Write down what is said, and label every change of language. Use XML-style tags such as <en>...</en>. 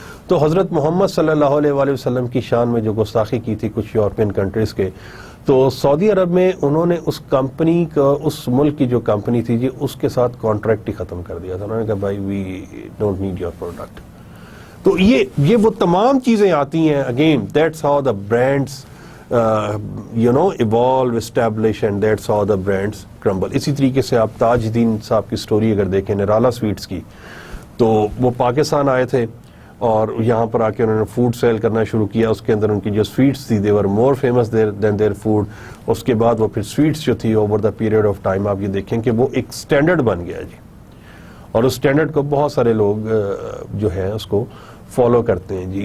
<ur>تو حضرت محمد صلی اللہ علیہ وآلہ وسلم کی شان میں جو گستاخی کی تھی کچھ یورپین کنٹریز کے, تو سعودی عرب میں انہوں نے اس کمپنی کا, اس ملک کی جو کمپنی تھی جی, اس کے ساتھ کانٹریکٹ ہی ختم کر دیا تھا. انہوں نے کہا بھائی</ur> <en>We don't need your product.</en> <ur>تو یہ وہ تمام چیزیں آتی ہیں.</ur> <en>Again that's how the brands evolve, establish, and that's how the brands crumble.</en> <ur>اسی طریقے سے آپ تاج الدین صاحب کی سٹوری اگر دیکھیں نرالا سویٹس کی, تو وہ پاکستان آئے تھے اور یہاں پر آ کے انہوں نے فوڈ سیل کرنا شروع کیا. اس کے اندر ان کی جو سویٹس تھی</ur> <en>they were more famous than their food.</en> <ur>اس کے بعد وہ پھر سویٹس جو تھی</ur> <en>over the period of time</en> <ur>آپ یہ دیکھیں کہ وہ ایک سٹینڈرڈ بن گیا جی, اور اس سٹینڈرڈ کو بہت سارے لوگ جو ہیں اس کو فالو کرتے ہیں جی.</ur>